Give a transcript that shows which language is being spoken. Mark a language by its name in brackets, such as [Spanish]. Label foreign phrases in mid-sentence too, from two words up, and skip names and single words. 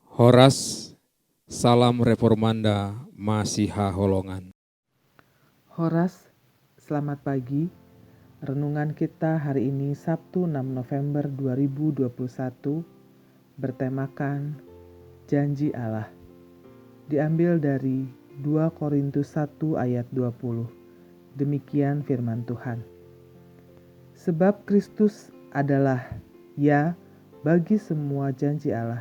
[Indonesian] Horas, salam Reformanda, Masiha Holongan. Horas, selamat pagi. Renungan kita hari ini Sabtu 6 November 2021 bertemakan Janji Allah. Diambil dari 2 Korintus 1 ayat 20. Demikian firman Tuhan. Sebab Kristus adalah ya bagi semua janji Allah.